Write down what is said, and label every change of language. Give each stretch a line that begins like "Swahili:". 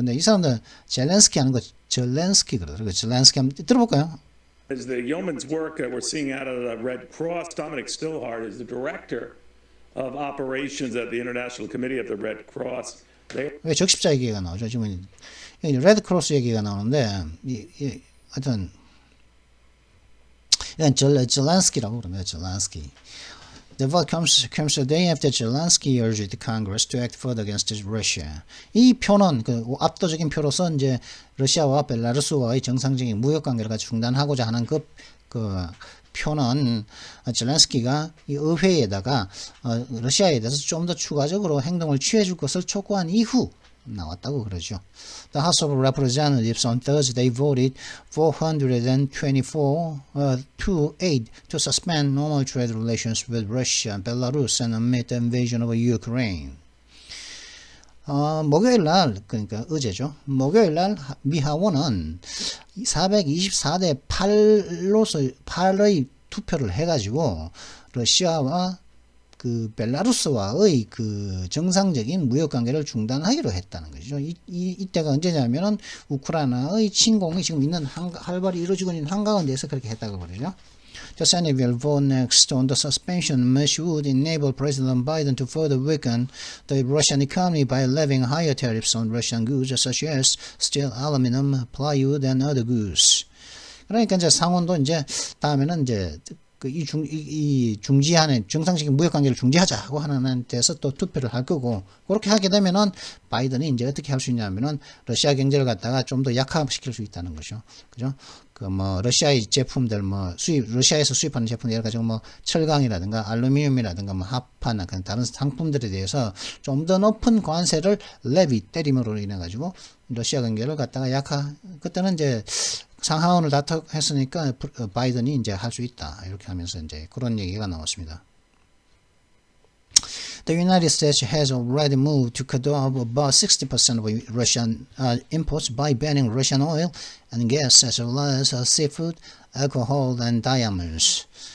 Korean: 근데 이 사람들 젤렌스키 하는 거 젤렌스키 그러더라고요. 젤렌스키 한번 들어볼까요?
English: As the yeoman's work that we're seeing out of the Red Cross, Dominic Stillhart is the director of operations at the International Committee of the Red Cross.
Korean: 왜 적십자 얘기가 나오죠? 지금 레드 크로스 얘기가 나오는데 하여튼 이건 젤렌스키라고 그럽니다. 젤렌스키.
English: The vote comes a day after Zelensky urged Congress to act further against Russia.
Korean: 이 표는 그 압도적인 표로서 이제 러시아와 벨라루스와의 정상적인 무역 관계를 중단하고자 하는 그 표는 젤렌스키가 이 의회에다가 러시아에 대해서 좀 더 추가적으로 행동을 취해줄 것을 촉구한 이후 나왔다고 그러죠.
English: The House of Representatives on Thursday voted 424 to 8 to suspend normal trade relations with Russia and Belarus and amid the invasion of Ukraine.
Korean: 목요일 날 그러니까 어제죠. 목요일 날 미 하원은 424대 8의 투표를 해가지고 러시아와 그 벨라루스와의 그 정상적인 무역 관계를 중단하기로 했다는 거죠. 이때가 언제냐면은 우크라이나의 침공이 지금 있는 활발히 이루어지고 있는 한가운데에서 그렇게 했다고 그러죠.
English: The Senate will vote next on the suspension which would enable President Biden to further weaken the Russian economy by levying higher tariffs on Russian goods such as steel, aluminum, plywood, and other goods.
Korean: 그러니까 이제 상원도 이제 다음에는 이제 이 중지하는 정상적인 무역 관계를 중지하자고 하는 데서 또 투표를 할 거고, 그렇게 하게 되면은 바이든이 이제 어떻게 할 수 있냐면은 러시아 경제를 갖다가 좀 더 약화시킬 수 있다는 거죠. 그죠? 그 뭐 러시아의 제품들 뭐 러시아에서 수입하는 제품들 여러 가지 뭐 철강이라든가 알루미늄이라든가 뭐 합판 그런 다른 상품들에 대해서 좀 더 높은 관세를 레비 때림으로 인해 가지고 러시아 경제를 갖다가 그때는 이제 상하원을 다투했으니까 바이든이 이제 할 수 있다. 이렇게 하면서 이제 그런 얘기가 나왔습니다.
English: The United States has already moved to cut off about 60% of Russian imports by banning Russian oil and gas as well as seafood, alcohol and diamonds.